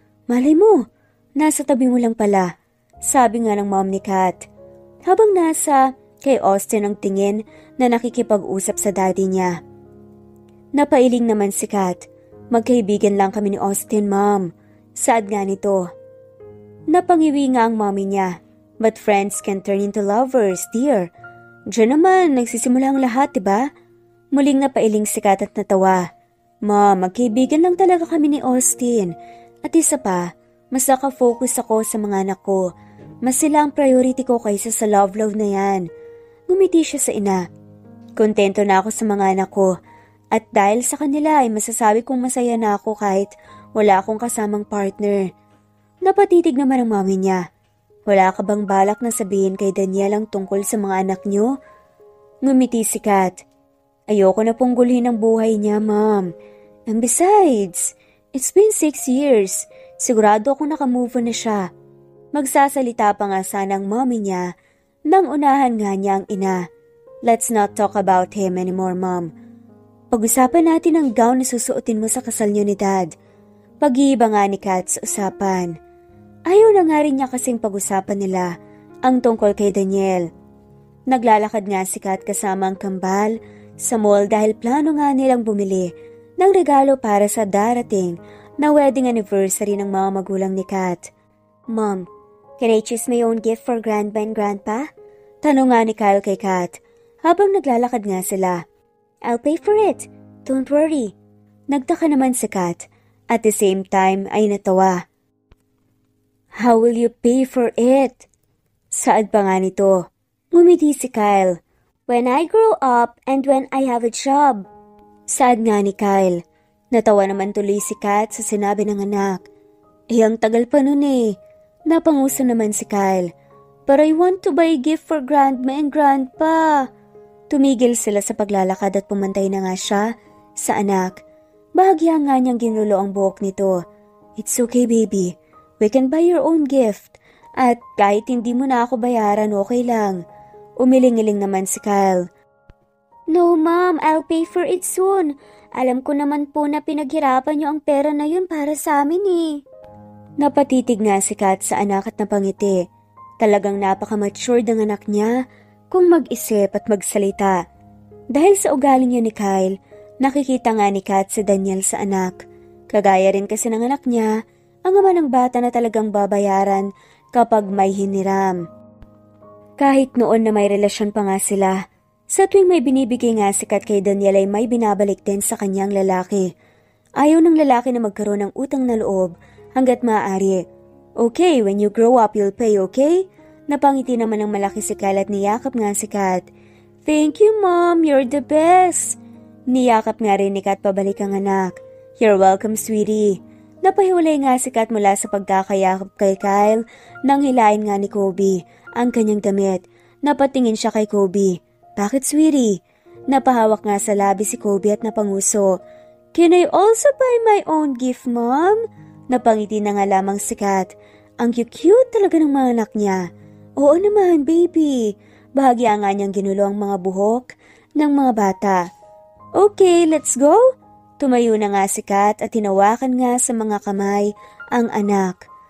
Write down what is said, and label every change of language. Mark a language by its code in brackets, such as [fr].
[tl] Malay mo, nasa tabi mo lang pala, sabi nga ng mom ni Kat. Habang nasa kay Austin ang tingin na nakikipag-usap sa daddy niya. Napailing naman si Kat. Magkaibigan lang kami ni Austin, Mom. Saad nga nito. Napangiwi nga ang mommy niya. [en] But friends can turn into lovers, dear. [tl] Diyan naman, nagsisimula ang lahat, diba? Muling napailing si Kat at natawa. Mom, magkaibigan lang talaga kami ni Austin. At isa pa, mas nakafocus ako sa mga anak ko. Mas sila ang priority ko kaysa sa love na yan. Ngumiti siya sa ina. Kontento na ako sa mga anak ko. At dahil sa kanila ay masasabi kong masaya na ako kahit wala akong kasamang partner. Napatitig naman ang mami niya. Wala ka bang balak na sabihin kay Daniel ang tungkol sa mga anak niyo? Ngumiti si Kat. Ayoko na pong gulhin ang buhay niya, Mom. [en] And besides, it's been 6 years. [tl] Sigurado akong nakamove on na siya. Magsasalita pa nga sana ang mommy niya nang unahan nga niya ang ina. [en] Let's not talk about him anymore, Mom. [tl] Pag-usapan natin ang gown na susuotin mo sa kasal niyo ni Dad. Pag-iiba nga ni Kat sa usapan. Ayaw na nga rin niya kasing pag-usapan nila ang tungkol kay Daniel. Naglalakad nga si Kat kasama ang kambal sa mall dahil plano nga nilang bumili ng regalo para sa darating na wedding anniversary ng mga magulang ni Kat. [en] Mom, can I choose my own gift for Grandma and Grandpa? [tl] Tanong nga ni Kyle kay Kat habang naglalakad nga sila. [en] I'll pay for it. Don't worry. [tl] Nagtaka naman si Kat. [en] At the same time [tl] ay natawa. [en] How will you pay for it? [tl] Saad pa nga nito. Ngumiti si Kyle. [en] When I grow up and when I have a job. [tl] Saad nga ni Kyle. Natawa naman tuloy si Kat sa sinabi ng anak. Ang tagal pa nun eh. Napanguso naman si Kyle. [en] But I want to buy a gift for Grandma and Grandpa. [tl] Tumigil sila sa paglalakad at pumantay na nga siya sa anak. Bahagya nga niyang ginulo ang buhok nito. [en] It's okay, baby. We can buy your own gift. [tl] At kahit hindi mo na ako bayaran, okay lang. Umiling-iling naman si Kyle. [en] No, Mom. I'll pay for it soon. [tl] Alam ko naman po na pinaghirapan niyo ang pera na yun para sa amin eh. Napatitig nga si Kat sa anak at napangiti. Talagang napaka-mature ng anak niya kung mag-isip at magsalita. Dahil sa ugali niya ni Kyle, nakikita nga ni Kat si Daniel sa anak. Kagaya rin kasi ng anak niya, ang ama ng bata na talagang babayaran kapag may hiniram. Kahit noon na may relasyon pa nga sila, sa tuwing may binibigay nga si Kat kay Daniel ay may binabalik din sa kanyang lalaki. Ayaw ng lalaki na magkaroon ng utang na loob hanggat maaari. [en] Okay, when you grow up you'll pay, okay? [tl] Napangiti naman ng malaki si Kyle at niyakap nga si Kat. [en] Thank you, Mom. You're the best. [tl] Niyakap nga rin ni Kat pabalik ang anak. [en] You're welcome, sweetie. [tl] Napahiwalay nga si Kat mula sa pagkakayakap kay Kyle nang hilain nga ni Kobe ang kanyang damit. Napatingin siya kay Kobe. Bakit, sweetie? Napahawak nga sa labi si Kobe at napanguso. [en] Can I also buy my own gift, Mom? [tl] Napangiti na nga lamang si Kat. Ang cute talaga ng mga anak niya. Oo naman, baby. Bahagya nga niyang ginulo ang mga buhok ng mga bata. [en] Okay, let's go. [tl] Tumayo na nga si Kat at tinawakan nga sa mga kamay ang anak.